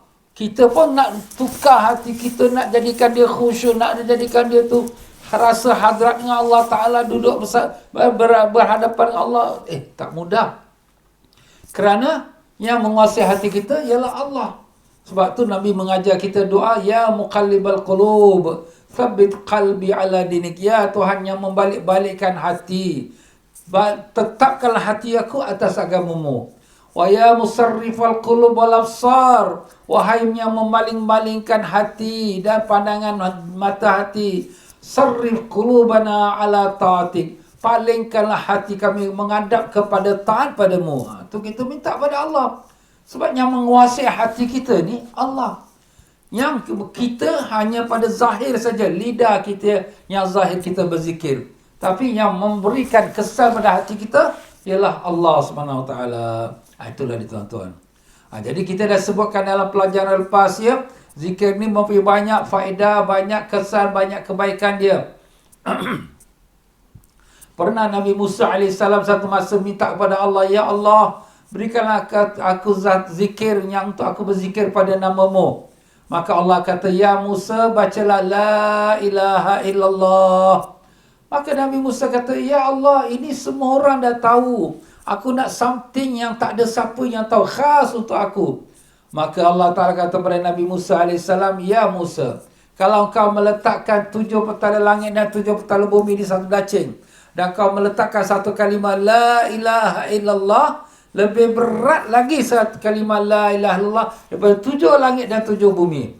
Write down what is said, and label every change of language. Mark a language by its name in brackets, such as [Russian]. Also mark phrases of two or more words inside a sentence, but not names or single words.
[Malay] Kita pun nak tukar hati kita, nak jadikan dia khusyuk, nak jadikan dia tu rasa hadrat dengan Allah Ta'ala, duduk berhadapan dengan Allah. Tak mudah. Kerana yang menguasai hati kita ialah Allah. Sebab tu Nabi mengajar kita doa, [Arabic] يا مقلب القلوب ثبت قلبي على دينك. [Malay] Ya Tuhan yang membalik-balikkan hati, tetapkanlah hati aku atas agamamu. [Arabic] ويا مصرف القلوب والأبصار, [Malay] wahai yang memaling-malingkan hati dan pandangan mata hati, [Arabic] صرف قلوبنا على طاعتك, [Malay] palingkanlah hati kami menghadap kepada taat padamu. Tu kita minta pada Allah. Sebab yang menguasai hati kita ni Allah. Yang kita hanya pada zahir saja, lidah kita yang zahir kita berzikir. Tapi yang memberikan kesan pada hati kita ialah Allah SWT. Itulah dia tuan-tuan. Jadi kita dah sebutkan dalam pelajaran lepas ya, zikir ni mempunyai banyak faedah, banyak kesan, banyak kebaikan dia. Pernah Nabi Musa AS satu masa minta kepada Allah, Ya Allah, berikanlah aku zat zikir yang untuk aku berzikir pada namamu. Maka Allah kata, Ya Musa, bacalah [Arabic] لا إله إلا الله. [Malay] Maka Nabi Musa kata, Ya Allah, ini semua orang dah tahu. Aku nak something yang tak ada siapa yang tahu, khas untuk aku. Maka Allah Ta'ala kata kepada Nabi Musa AS, Ya Musa, kalau kau meletakkan 7 petala langit dan 7 petala bumi di satu dacing, dan kau meletakkan satu kalimah [Arabic] لا إله إلا الله, [Malay] lebih berat lagi satu kalimah [Arabic] لا إله إلا الله [Malay] daripada 7 langit dan 7 bumi.